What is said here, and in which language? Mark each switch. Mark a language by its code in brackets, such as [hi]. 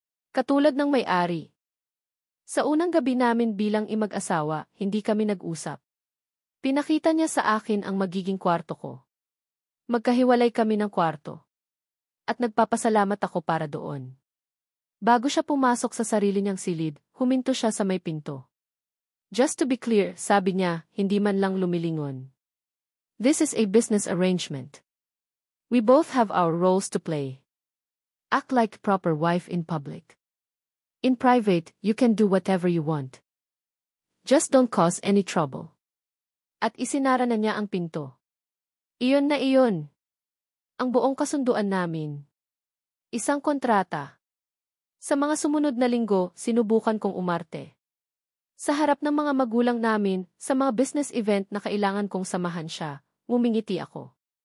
[tl] Katulad ng may-ari. Sa unang gabi namin bilang imag-asawa, hindi kami nag-usap. Pinakita niya sa akin ang magiging kwarto ko. Magkahiwalay kami ng kwarto. At nagpapasalamat ako para doon. Bago siya pumasok sa sarili niyang silid, huminto siya sa may pinto. [en] "Just to be clear," [tl] sabi niya, hindi man lang lumilingon. [en] "This is a business arrangement. We both have our roles to play. Act like a proper wife in public. In private, you can do whatever you want. Just don't cause any trouble." [tl] At isinara na niya ang pinto. Iyon na iyon. Ang buong kasunduan namin. Isang kontrata. Sa mga sumunod na linggo, sinubukan kong umarte. Sa harap ng mga magulang namin, sa mga business event na kailangan kong samahan siya, ngumingiti ako.